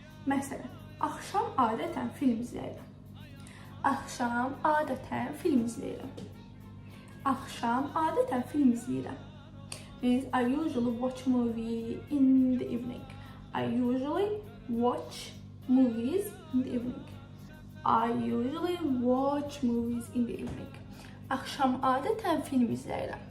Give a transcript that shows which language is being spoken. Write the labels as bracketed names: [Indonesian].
[Azerbaijani] Məsələn, axşam adətən film izləyirəm. Axşam adətən film izləyirəm. Axşam adətən film izləyirəm [English] means I usually watch movie in the evening. I usually watch movies in the evening. I usually watch movies in the evening. [Azerbaijani] Akşam adətən film izləyirəm.